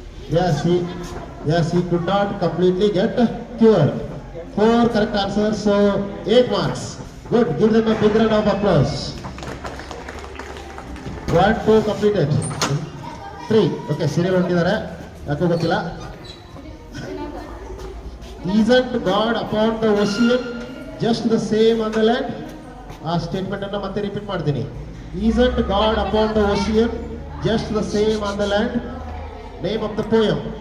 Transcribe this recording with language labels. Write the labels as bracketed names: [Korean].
[English] Yes, he could not completely get cured. 4 correct answers, so 8 marks. Good, give them a big round of applause. 1, 2 completed. 3. [Kannada] Okay, serial ಹೊಂದಿದ್ದಾರೆ, ಯಾಕೋ ಗೊತ್ತಿಲ್ಲ. [English] Isn't God upon the ocean just the same on the land? [Kannada] ಆ statement ಅನ್ನ ಮತ್ತೆ repeat ಮಾಡ್ತೀನಿ. [English] Isn't God upon the ocean just the same on the land? Name of the poem.